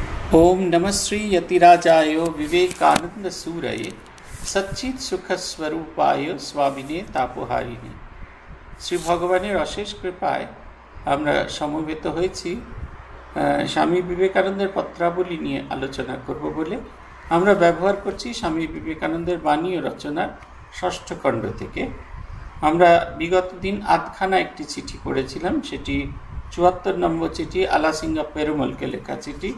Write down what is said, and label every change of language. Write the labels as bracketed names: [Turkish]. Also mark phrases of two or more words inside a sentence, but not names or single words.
[Sanskrit] ओम नमः श्री यतिराजाय विवेकानंद सूरये सच्चित सुख स्वरूपाय स्वामिने तापोहारिणे। [Bangla] শ্রী ভগবানের অশেষ কৃপায় আমরা সমবেত হয়েছি স্বামী বিবেকানন্দের পত্রাবলী নিয়ে আলোচনা করব বলে। আমরা ব্যবহার করছি স্বামী বিবেকানন্দের বাণী ও রচনার ষষ্ঠ খণ্ড থেকে। আমরা বিগত দিন আধখানা একটি চিঠি পড়েছিলাম, সেটি ৭৪ নম্বর চিঠি, আলাসিঙ্গা পেরুমলকে লেখা চিঠি।